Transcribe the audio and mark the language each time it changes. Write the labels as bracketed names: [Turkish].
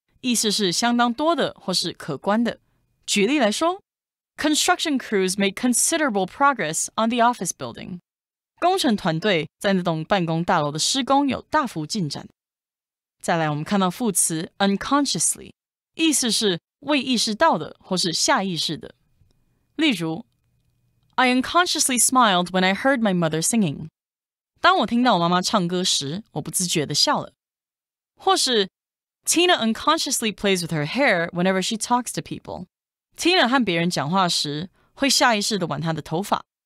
[Chinese] 意思是相当多的或是可观的。举例来说 [English] Construction crews made considerable progress on the office building. [Chinese] 工程团队在那栋办公大楼的施工有大幅进展。再来我们看到副词 unconsciously， 意思是未意识到的或是下意识的。例如 [English] I unconsciously smiled when I heard my mother singing. [Chinese] 当我听到我妈妈唱歌时，我不自觉地笑了。或是 [English] Tina unconsciously plays with her hair whenever she talks to people. [Chinese] Tina 和别人讲话时会下意识地玩她的头发。